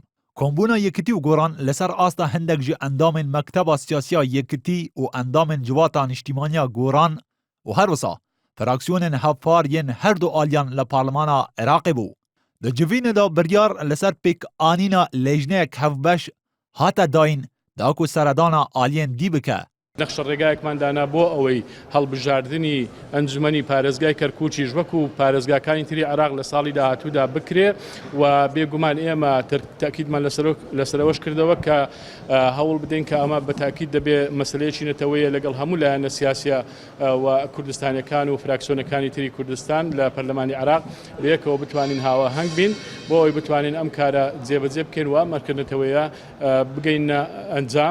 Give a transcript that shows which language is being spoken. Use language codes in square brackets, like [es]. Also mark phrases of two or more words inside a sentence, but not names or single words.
[ku] کمبونا یکتی و گوران لسر آستا هندک جی اندام مکتب سیاسیا یکتی و اندام جواتا نشتیمانیا گوران و هر وسا فراکسیون هفار ین هر دو آلیان لپارلمانا عراق بو. دا جوین دا بریار لسر پیک آنینا لیجنه کهفبش هاتا داین داکو سردانا آلین دی بکه. [ckb] نەخشە ڕێگایەکمان دانا بۆ ئەوەی هەڵبژاردننی ئەنجومەنی پارێزگای کەرکووچیش وەکو پارێزگاکانی تری عراق لە ساڵی داهاتوودا بکرێ و بێگومان ئێمە تاکیدمان لەسەرەوەش کردەوە کە هەوڵ بدەین کە ئەمە بەتاکید دەبێ مەسلەیەکی نەتەوەیە لەگەڵ هەموو لایەنە سیاسیە و کوردستانیەکان و فراکسیۆنەکانی تری کوردستان لە پەرلەمانی عراق بەیەکەوە بتوانین هاوەهەنگ بین بۆ ئەوەی بتوانین ئەم کارە جێبەجێ بکەین و ئەمەکردنەوەیە بگەینە ئەنجام.